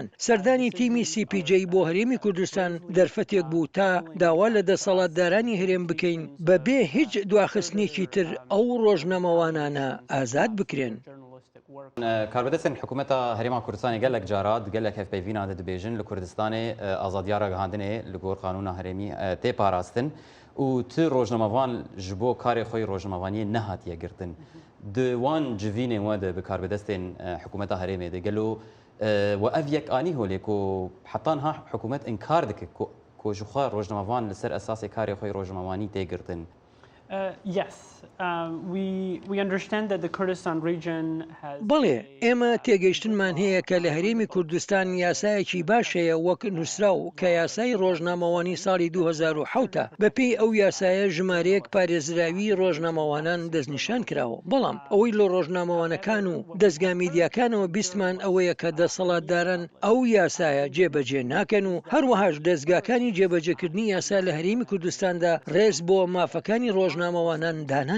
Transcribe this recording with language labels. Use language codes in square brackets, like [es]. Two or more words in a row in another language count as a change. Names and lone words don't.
[ckb] سەردانی تیمی CPJ بۆ هەرێمی کوردستان دەرفەتێک بوو تا داوا لە دەسەڵاتدارانی هەرێم بکەین بەبێ هیچ دواخستنێکی تر ئەو ڕۆژنامەوانانە ئازاد بکرێن. [ku] کاربەدەستن حکوومەتە هەرێما کوردستانی گەلێک جارات گەلێک هەفپەیڤینە دەبێژن لە کوردستانی ئازادیا ڕاگەهاندنێ لە گۆڕ قانونا هەرێمی تێپاراستن و ت ڕۆژنامەوان ji bo karê xwe rojnamevaniyê nehatiye girtin. Di wan civînên we de bi karbedestên hikûmeta herêmê de gelo we ev yek anî holê ku heta niha hikûmet inkar dike ku ji xwe rojnamevan li ser esasê karê xwe rojnamevanî tê girtin. [en] Yes, we understand that the Kurdistan region has. [ckb] بەڵێ ئێمە تێگەیشتنمان هەیە کە لە هەرێمی کوردستان یاسایەکی باشەیە وەک نووسرا و کە یاسای ڕۆژنامەوانی ساڵی 2007 بەپێی ئەو یاسایە ژمارەیەک پارێزراوی ڕۆژنامەوانان دەستنیشان کراوە. بەڵام ئەوەی لە ڕۆژنامەوانەکان و دەستگا میدیاکانەوە بیستمان ئەوەیە کە دەسەڵاتداران ئەو یاسایە جێبەجێ ناکەن و هەروەهاش دەستگاکانی جێبەجێکردنی یاسا لە هەرێمی کوردستاندا ڕێز بۆ مافەکانی ڕۆژنامەوانان دانانێن.